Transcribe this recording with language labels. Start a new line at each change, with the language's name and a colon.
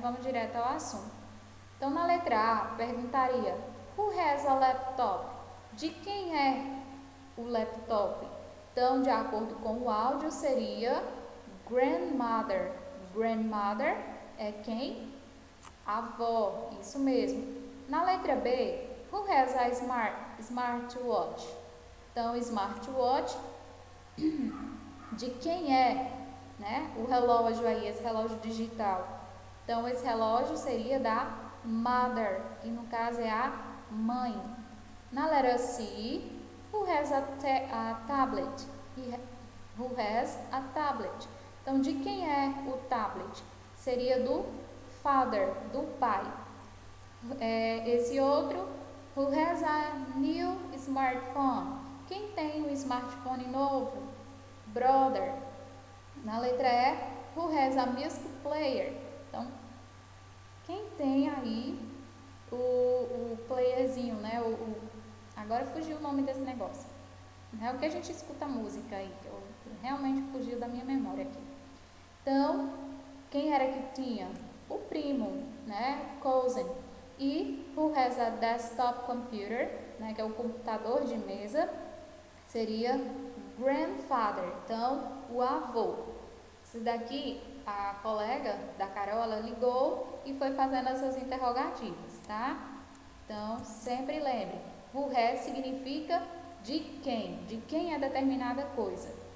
Portuguese: Vamos direto ao assunto. Então, na letra A, perguntaria,
English: who has a laptop?
Portuguese: De quem é o laptop? Então, de acordo com o áudio, seria grandmother. Grandmother é quem? Avó, isso mesmo. Na letra B,
English: who has a smartwatch?
Portuguese: Então, smartwatch, de quem é, né? O relógio aí, esse relógio digital. Então, esse relógio seria da mother, que no caso é a mãe. Na letra C,
English: who has a tablet? Who has a tablet?
Portuguese: Então, de quem é o tablet? Seria do father, do pai. Esse outro,
English: who has a new smartphone?
Portuguese: Quem tem um smartphone novo?
English: Brother.
Portuguese: Na letra E,
English: who has a music player?
Portuguese: Então, quem tem aí o playerzinho, né? Agora fugiu o nome desse negócio. É o que a gente escuta a música aí, que realmente fugiu da minha memória aqui. Então, quem era que tinha? O primo, né? Cousin.
English: E who has a desktop computer, né?
Portuguese: Que é o computador de mesa, seria grandfather. Então, o avô. Esse daqui, a colega da Carol, ela ligou e foi fazendo essas interrogativas, tá? Então, sempre lembre,
English: who has
Portuguese: significa de quem é determinada coisa.